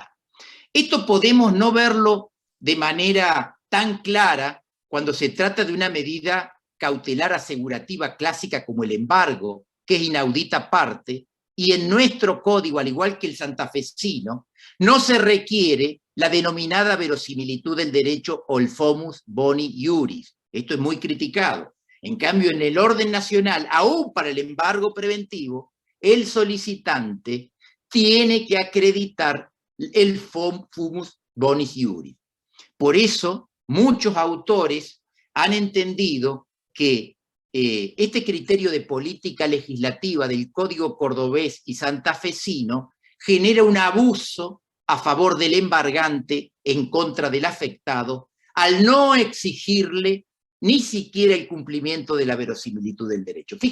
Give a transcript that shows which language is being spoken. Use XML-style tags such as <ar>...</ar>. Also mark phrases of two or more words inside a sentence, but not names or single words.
<es>Esto podemos no verlo de manera tan clara cuando se trata de una medida cautelar asegurativa clásica como el embargo, que es</es> <la>inaudita parte,</la> <es>y en nuestro código, al igual que el santafesino, no se requiere la denominada verosimilitud del derecho o el</es> <la>fomus boni iuris.</la> <es>Esto es muy criticado. En cambio, en el orden nacional, aún para el embargo preventivo, el solicitante tiene que acreditar el</es> <la>fomus bonis iuris.</la> <es>Por eso, muchos autores han entendido que este criterio de política legislativa del Código Cordobés y santafesino genera un abuso a favor del embargante en contra del afectado al no exigirle ni siquiera el cumplimiento de la verosimilitud del derecho.</es>